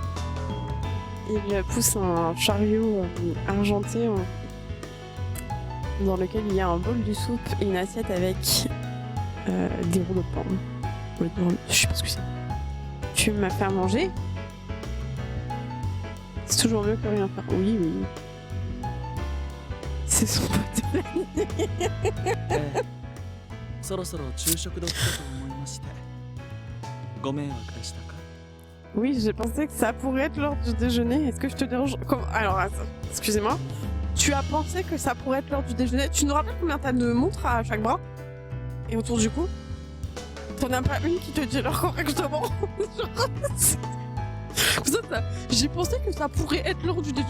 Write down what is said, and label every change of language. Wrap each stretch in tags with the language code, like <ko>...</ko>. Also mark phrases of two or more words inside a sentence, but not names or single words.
<fr>Il pousse un chariot argenté dans lequel il y a un bol de soupe et une assiette avec des rouleaux de pain. Je sais pas ce que c'est. Tu m'as fait à manger? C'est toujours mieux que rien faire. Oui, oui. C'est son pote de l'année.</fr> <ja>ええそろそろ昼食時だと思いましてご迷惑でしたか</ja> <fr>Oui, j'ai pensé que ça pourrait être l'heure du déjeuner. Est-ce que je te dérange? Alors, attends, excusez-moi. Tu as pensé que ça pourrait être l'heure du déjeuner? Tu nous rappelles combien t'as de montres à chaque bras? Et autour du cou? T'en as pas une qui te dit l'heure correctement? J'ai pensé que ça pourrait être l'heure du déjeuner.</fr>